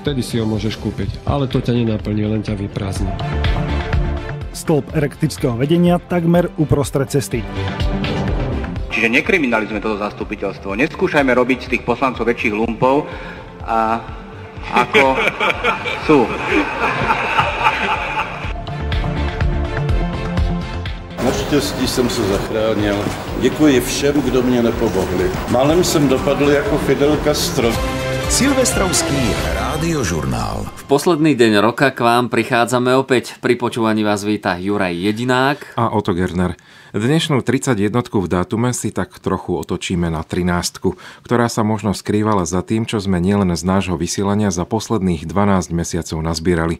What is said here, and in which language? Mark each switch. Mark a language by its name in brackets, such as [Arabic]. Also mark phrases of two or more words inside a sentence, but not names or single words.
[Slovak] Vtedy si ho môžeš kúpiť, ale to ťa nenaplní, len ťa vyprázdni. Stĺp elektrického vedenia takmer uprostred cesty. Čiže nekriminalizujme toto zastupiteľstvo. Neskúšajme robiť z tých poslancov väčších lumpov a ako sú. [Czech] Naštěstí jsem se zachránil. Děkuji všem, kdo mě nepomohli. Málem jsem dopadl jako Fidel Castro. [Slovak] Silvestrovský rádiožurnál. V posledný deň roka k vám prichádzame opäť. Pri počúvaní vás víta Juraj Jedinák a Oto Gerner. Dnešnú 31 v dátume si tak trochu otočíme na 13, ktorá sa možno skrývala za tým, čo sme nielen z nášho vysielania za posledných 12 mesiacov nazbierali.